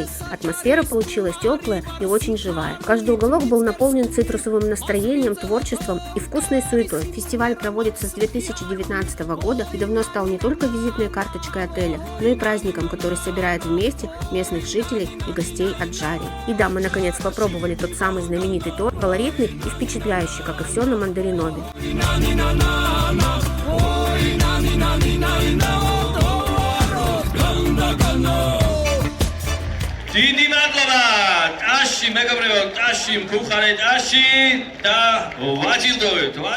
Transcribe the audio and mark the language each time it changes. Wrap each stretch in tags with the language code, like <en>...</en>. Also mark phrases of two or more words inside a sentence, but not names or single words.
<ru>Атмосфера получилась теплая и очень живая. Каждый уголок был наполнен цитрусовым настроением, творчеством и вкусной суетой. Фестиваль проводится с 2019 года и давно стал не только визитной карточкой отеля, но и праздником, который собирает вместе местных жителей и гостей от Джари. И да, мы наконец попробовали тот самый знаменитый торт, колоритный и впечатляющий, как и все на мандаринобе.</ru> <ka>დიდი მადლობა ტაში მეგობრებო ტაში მქუხარე ტაში და ვაჯილდოვეთ</ka>